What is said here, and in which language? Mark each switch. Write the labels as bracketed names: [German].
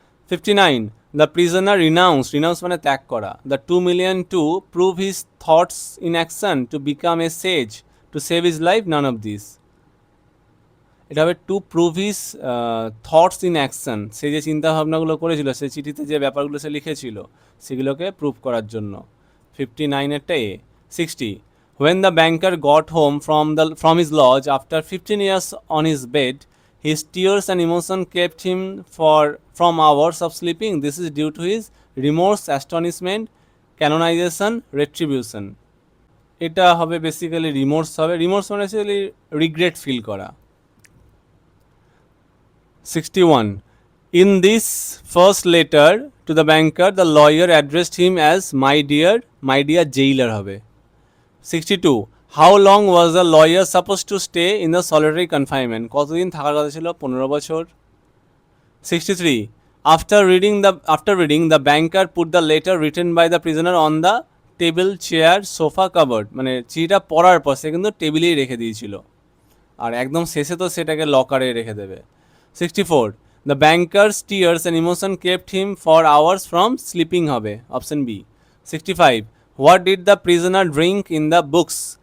[English] 59, the prisoner renounce [Bangla] মানে ত্যাগ করা, [English] The 2 million to prove his thoughts in action, to become a sage, to save his life, none of this. [Bangla] এটা হবে to prove his thoughts in action, সে যে চিন্তাভাবনাগুলো করেছিল, সে চিঠিতে যে ব্যাপারগুলো সে লিখেছিল সেগুলোকে প্রুভ করার জন্য। 59-এরটা এ। [English] 60, when the banker got home from his lodge after 15 years on his bed, his tears and emotion kept him from hours of sleeping. This is due to his remorse, astonishment, canonization, retribution. [Bangla] এটা হবে basically remorse হবে। Remorse মানে basically regret feel করা। [English] 61, in this first letter to the banker the lawyer addressed him as my dear jailer হবে। 62, how long was the lawyer supposed to stay in the solitary confinement? [Bangla] কতদিন থাকার কথা ছিল? 15 বছর। 63, [English] after reading the banker put the letter written by the prisoner on the table, chair, sofa, cupboard, [Bangla] মানে চিঠিটা পড়ার পর সে কিন্তু টেবিলেই রেখে দিয়েছিল, আর একদম শেষে তো সেটাকে লকারে রেখে দেবে। [English] 64, the banker's tears and emotion kept him for hours from sleeping হবে, option B. 65, what did the prisoner drink in the books?